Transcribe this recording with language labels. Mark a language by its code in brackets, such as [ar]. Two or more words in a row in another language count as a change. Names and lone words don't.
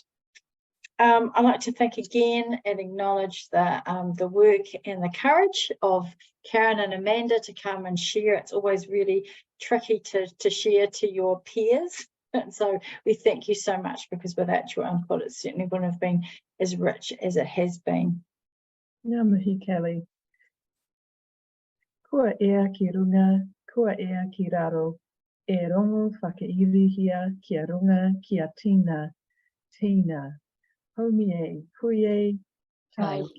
[en] I'd like to thank again and acknowledge the work and the courage of Karen and Amanda to come and share. It's always really tricky to share to your peers. And so we thank you so much, because without your input, it certainly wouldn't have been as rich as it has been. [mi] Ngā mihi, Kelly. Kua ea ki runga, kua ea ki raro. E rongo whakairihia kia runga kia tina. Tina. Haumi e, kui e, Ai, tau.